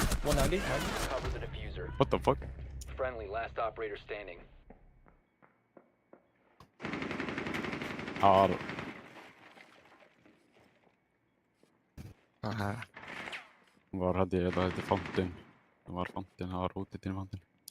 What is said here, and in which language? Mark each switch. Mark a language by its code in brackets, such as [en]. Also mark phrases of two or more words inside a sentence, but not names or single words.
[en] 190. Cover the diffuser. What the fuck? Friendly, last operator standing. Arra. [is] Var held ég, það heiti Fountain. Það var Fountain, það var útið til Fountain.